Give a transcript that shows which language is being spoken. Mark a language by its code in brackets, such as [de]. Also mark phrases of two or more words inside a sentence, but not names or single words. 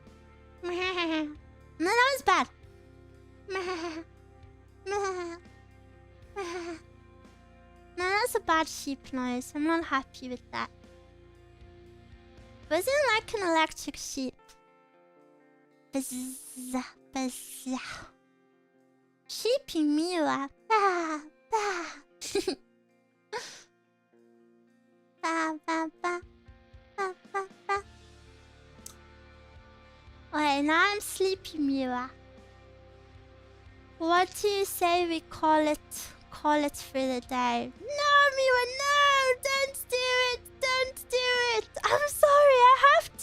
[en] No, that was bad. No, that's a bad sheep noise. I'm not happy with that. Buzzing like an electric sheep. Buzz, buzz. Sheepy Miwa. Bah, bah. Ba, ba, ba. Ba, ba, ba. Okay, now I'm sleepy Miwa. What do you say we call it for the day? No, Miwa, no! Don't do it! Don't do it! I'm sorry, I have to!